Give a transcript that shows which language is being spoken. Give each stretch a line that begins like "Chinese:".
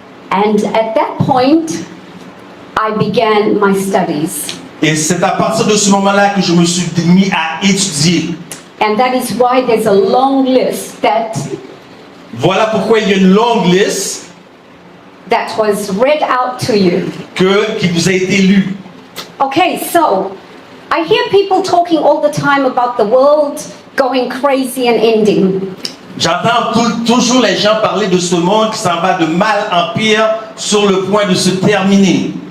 English: And at that point, I began my studies.
French: Et c'est à partir de ce moment-là que je me suis mis à étudier.
English: And that is why there's a long list that
French: Voilà pourquoi il y a une longue liste
English: was read out to you.
French: qui vous a été lue.
English: Okay, so I hear people talking all the time about the world going crazy and ending.
French: J'entends toujours les gens parler de ce monde qui s'en va de mal en pire sur le point de se terminer.